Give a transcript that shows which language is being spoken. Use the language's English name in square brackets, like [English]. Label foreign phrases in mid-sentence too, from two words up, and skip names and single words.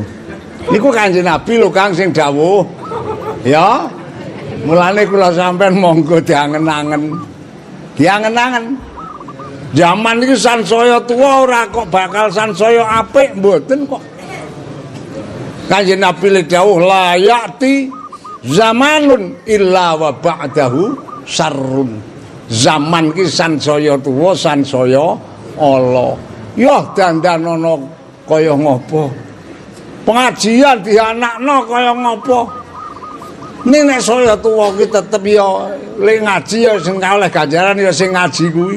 [Javanese] Niku Kanjeng Nabi lho Kang sing dawuh. Ya. Mulane kula sampean monggo diangen-angen. Diangen-angen. Zaman iki sansaya tuwa ora kok bakal sansaya apik mboten kok. Kanjeng Nabi le dawuh [Arabic] لا يأتي زمان إلا وبعده شر. [Javanese] Zaman ki sansaya tuwa, sansaya ala. Ya dandan ana kaya ngopo? Pengajian dianakno kaya ngapa? Ning nek saya tuwa ki tetep ya le ngaji ya sing oleh ganjaran ya sing ngaji kuwi.